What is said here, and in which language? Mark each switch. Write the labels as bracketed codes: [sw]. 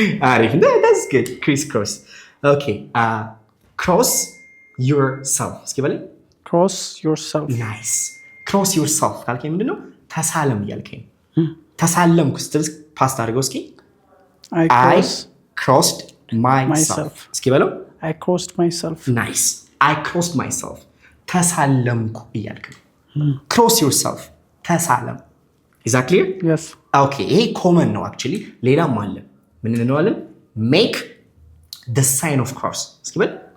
[en] አሪፍ that's good crisscross okay cross yourself [am] እስኪ በለኝ [en] cross yourself. nice cross yourself [am] ካልከኝ ምንድነው ተሳለም እያልከኝ ተሳለምኩ ስትል ፓስት አድርገው እስኪ [en] I crossed myself [am] እስኪ በለው [en] I crossed myself. nice I crossed myself [am] ተሳለምኩ እያልክ ነው [en] cross yourself [am] ተሳለም [en] is that clear? Yes. [am] okay ይሄ ኮመን ነው actually ሌላም አለ ምን እንለዋለን [en] make the sign of cross [am] እስኪ በል